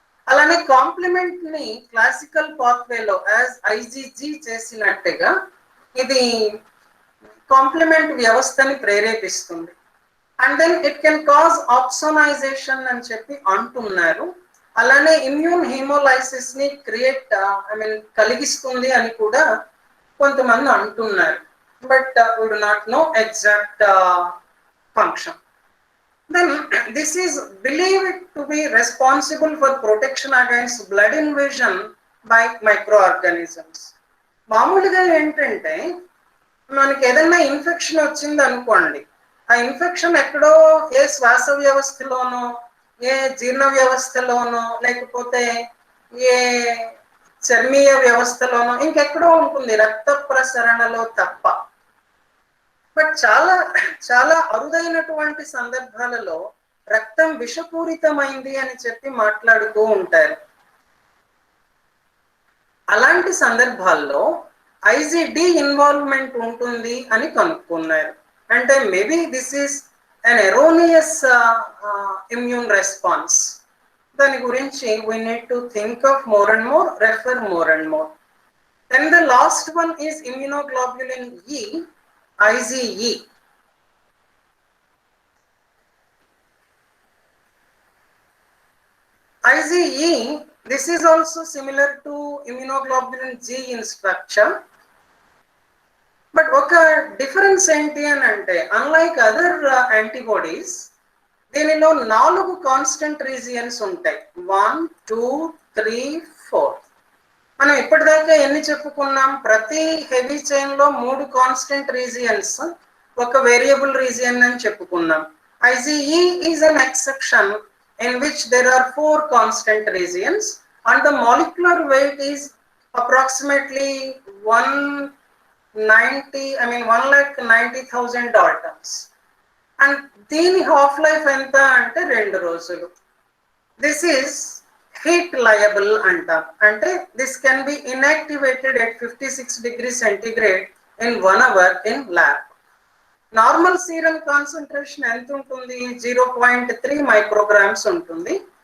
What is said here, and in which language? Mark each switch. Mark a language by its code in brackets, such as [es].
[te] అలానే కాంప్లిమెంట్ ని classical పాత్వేలో as IgG చేసినట్టుగా ఇది కాంప్లిమెంట్ వ్యవస్థని ప్రేరేపిస్తుంది. [en] and then it can cause opsonization [te] అని చెప్పి అంటున్నారు. అలానే ఇమ్యూన్ హీమోలైసిస్ ని క్రియేట్ కలిగిస్తుంది అని కూడా కొంతమంది అంటున్నారు. [en] But we do not know exact function. Then this is believed to be responsible for protection against blood invasion by microorganisms. [te] మామూలుగా ఏంటంటే మనకి ఏదైనా ఇన్ఫెక్షన్ వచ్చింది అనుకోండి, ఆ ఇన్ఫెక్షన్ ఎక్కడో ఏ శ్వాస వ్యవస్థలోనో ఏ జీర్ణ వ్యవస్థలోనో లేకపోతే ఏ చర్మీయ వ్యవస్థలోనో ఇంకెక్కడో ఉంటుంది, రక్త ప్రసరణలో తప్ప. బట్ చాలా చాలా అరుదైనటువంటి సందర్భాలలో రక్తం విషపూరితమైంది అని చెప్పి మాట్లాడుతూ ఉంటారు. అలాంటి సందర్భాల్లో ఐజిడి ఇన్వాల్వ్మెంట్ ఉంటుంది అని కనుక్కున్నారు. [en] అంటే maybe this is an erroneous immune response. [te] దాని గురించి [en] we need to think of more and more, refer more and more. Then the last one is immunoglobulin E, IgE. IgE, this is also similar to immunoglobulin G in structure. [te] But ఒక difference ఏంటి అని అంటే [en] unlike other antibodies [te] దీనిలో 4 constant regions ఉంటాయి. 1, 2, 3, 4. మనం ఇప్పటిదాకా ఎన్ని చెప్పుకున్నాం? ప్రతి హెవీ చైన్ లో 3 కాన్స్టెంట్ రీజియన్స్, ఒక వేరియబుల్ రీజియన్ అని చెప్పుకున్నాం. [en] IgE is an exception in which there are 4 constant regions and the molecular weight is approximately 190,000 daltons. [te] And దీని హాఫ్ లైఫ్ ఎంత అంటే 2 రోజులు. [en] This is heat labile అంటాం. అంటే this can be inactivated at 56 degrees centigrade in 1 hour in lab. [te] Normal serum concentration ఎంత ఉంటుంది? 0.3 micrograms ఉంటుంది.